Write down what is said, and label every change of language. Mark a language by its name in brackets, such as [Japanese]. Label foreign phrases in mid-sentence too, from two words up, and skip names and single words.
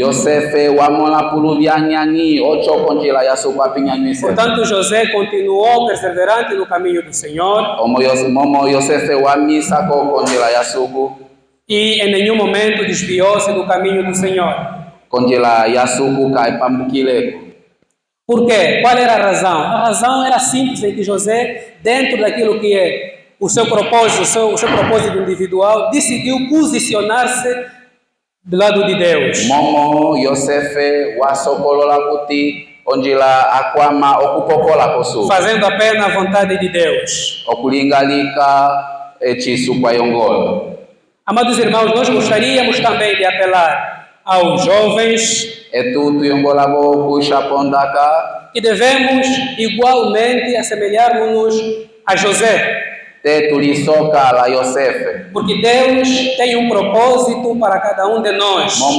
[Portuguese] Portanto, José continuou perseverante no caminho do Senhor. E em nenhum momento desviou-se do caminho do Senhor. [Umbundu] konjela yasuku kai pambukileko. [Portuguese] Por quê? Qual era a razão? A razão era simples, em que José, dentro daquilo que é o seu propósito, o seu propósito individual, decidiu posicionar-se do lado de Deus. [Umbundu] Momo Yosefe wasokolola kuti onjila akwama okupokola kosu. [Portuguese] Fazendo apenas a vontade de Deus. [Umbundu] Okulingalika echisu kwa yongola. [Portuguese] Amados irmãos, nós gostaríamos também de apelar aos jovens que devemos igualmente assemelharmos-nos a José. Porque Deus tem um propósito para cada um de nós.